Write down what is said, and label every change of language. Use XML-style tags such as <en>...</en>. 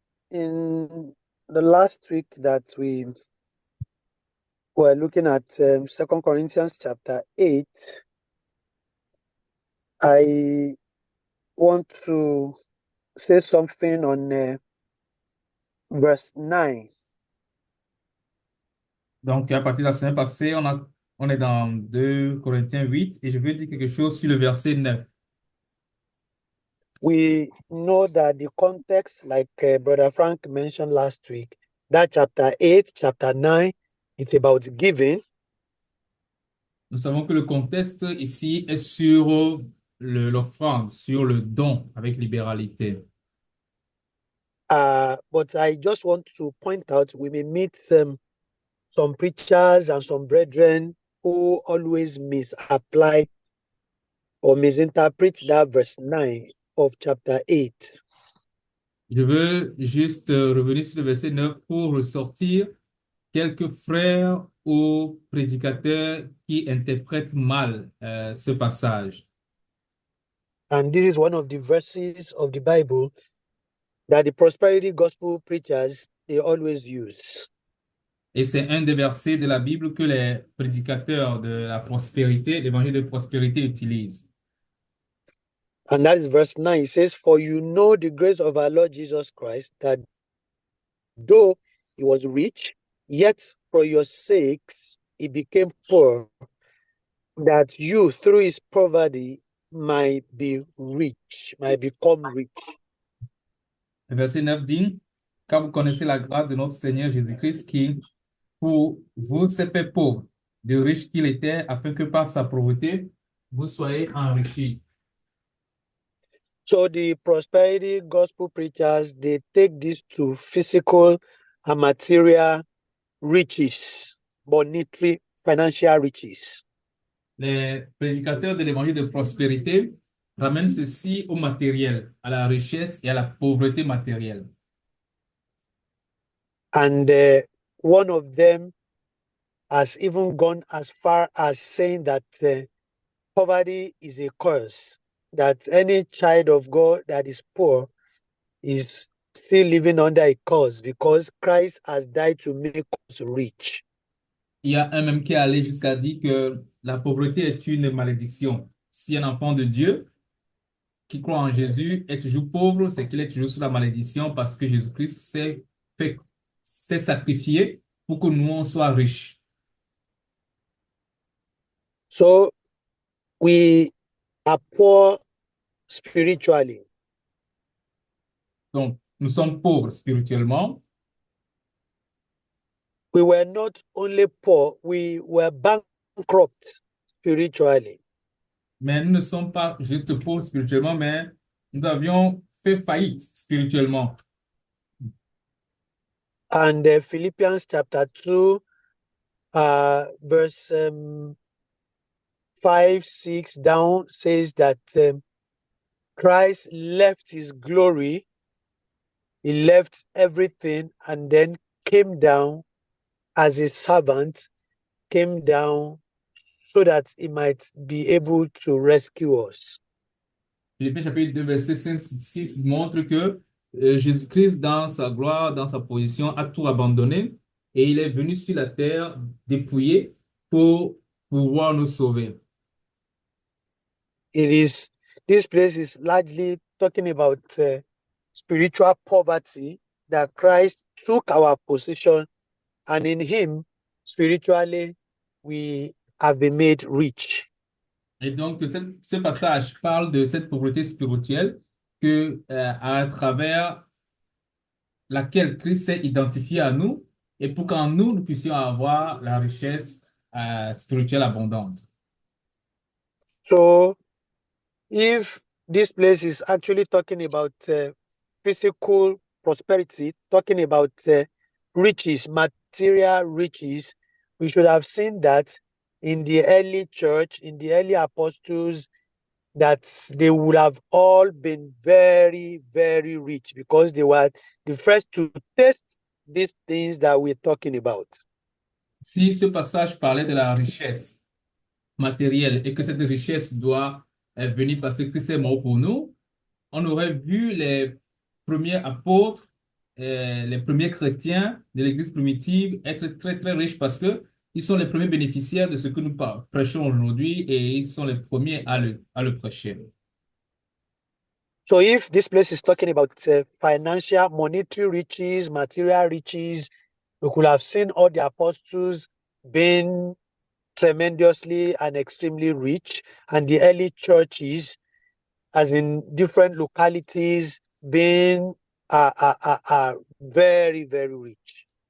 <en>In the last week that we were looking at 2 Corinthians chapter 8, I want to say something on verse 9.</en> <fr>Donc, à partir de la semaine passée, on est dans 2 Corinthiens 8 et je veux dire quelque chose sur le verset 9.</fr> <en>We know that the context, like Brother Frank mentioned last week, that chapter 8, chapter 9, it's about giving.</en> <fr>Nous savons que le contexte ici est sur l'offrande, sur le don avec libéralité.</fr> <en>But I just want to point out, we may meet some preachers and some brethren who always misapply or misinterpret that verse 9 of chapter 8.</en> <fr>Je veux juste revenir sur le verset 9 pour ressortir quelques frères ou prédicateurs qui interprètent mal ce passage.</fr> <en>And this is one of the verses of the Bible that the prosperity gospel preachers, they always use.</en> <fr>Et c'est un des versets de la Bible que les prédicateurs de la prospérité, l'évangile de prospérité utilisent.</fr> <en>And that is verse 9. It says, "For you know the grace of our Lord Jesus Christ, that though he was rich, yet for your sakes he became poor, that you through his poverty might be rich, might become rich."</en> <fr>Le verset 9 dit, car vous connaissez la grâce de notre Seigneur Jésus-Christ qui, pour vous, s'est fait pauvre, de riche qu'il était, afin que par sa pauvreté, vous soyez enrichis.</fr> <en>So the prosperity gospel preachers, they take this to physical and material riches, monetary, financial riches.</en> <fr>Les prédicateurs de l'évangile de prospérité ramènent ceci au matériel, à la richesse et à la pauvreté matérielle.</fr> <en>And one of them has even gone as far as saying that poverty is a curse, that any child of God that is poor is still living under a curse because Christ has died to make us rich.</en> <fr>Il y a un même qui est allé jusqu'à dire que la pauvreté est une malédiction. Si un enfant de Dieu qui croit en Jésus est toujours pauvre, c'est qu'il est toujours sous la malédiction parce que Jésus-Christ s'est sacrifié pour que nous on soit riches.</fr> <en>So we are poor spiritually.</en> <fr>Donc, nous sommes pauvres spirituellement,</fr> <en>We were not only poor, we were bankrupt spiritually.</en> <fr>mais nous ne sommes pas juste pauvres spirituellement, mais nous avions fait faillite spirituellement.</fr> <en>And Philippians chapter 2, verse 5, 6 down says that Christ left his glory, he left everything, and then came down as a servant, came down so that he might be able to rescue us.</en> <fr>Philippiens chapitre 2, verset 5, 6 montre que Jésus-Christ, dans sa gloire, dans sa position, a tout abandonné et il est venu sur la terre dépouillé pour pouvoir nous sauver.</fr> <en>This place is largely talking about spiritual poverty, that Christ took our position, and in him, spiritually, we have been made rich.</en> <fr>Et donc, ce passage parle de cette pauvreté spirituelle que, à travers laquelle Christ s'est identifié à nous et pour qu'en nous, nous puissions avoir la richesse spirituelle abondante.</fr> <en>So, if this place is actually talking about physical prosperity, talking about riches, material riches, we should have seen that in the early church, in the early apostles, that they would have all been very, very rich because they were the first to test these things that we're talking about.</en> <fr>Si ce passage parlait de la richesse matérielle et que cette richesse doit venir parce que Christ est mort pour nous, on aurait vu les premiers apôtres, les premiers chrétiens de l'Église primitive être très, très riches parce que ils sont les premiers bénéficiaires de ce que nous prêchons aujourd'hui et ils sont les premiers à le prêcher.</fr> <en>So if this place is talking about financial, monetary riches, material riches, we could have seen all the apostles being tremendously and extremely rich, and the early churches, as in different localities, being very, very rich.</en>